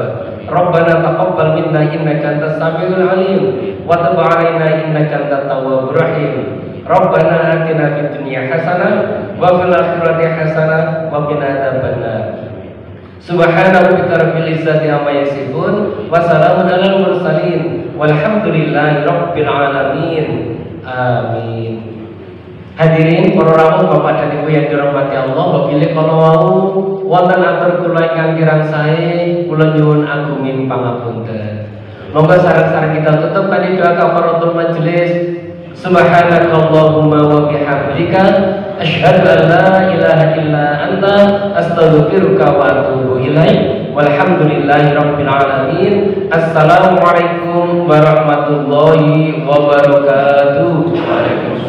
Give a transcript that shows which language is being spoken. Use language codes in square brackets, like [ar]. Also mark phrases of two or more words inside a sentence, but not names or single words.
[ar] ربنا تقبل منا إنك أنت السميع العليم وتب علينا إنك أنت التواب الرحيم. ربنا آتنا في الدنيا حسنة وفي الآخرة حسنة وقنا عذاب النار. سبحان ربك رب العزة عما يصفون وسلام على المرسلين والحمد لله رب العالمين. [jv] Amin. [id] Hadirin para rawuh Bapak dan Ibu yang dirahmati Allah, [jv] wabillahi kalau wau wonten atur kula ingkang kirang sae, kula nyuwun agunging pangapunten. Monggo sareng-sareng kita tutup kali doa [ar] كفارة المجلس. سبحانك اللهم وبحمدك أشهد أن لا إله إلا أنت أستغفرك وأتوب إليك. والحمد لله رب العالمين. السلام عليكم ورحمة الله وبركاته.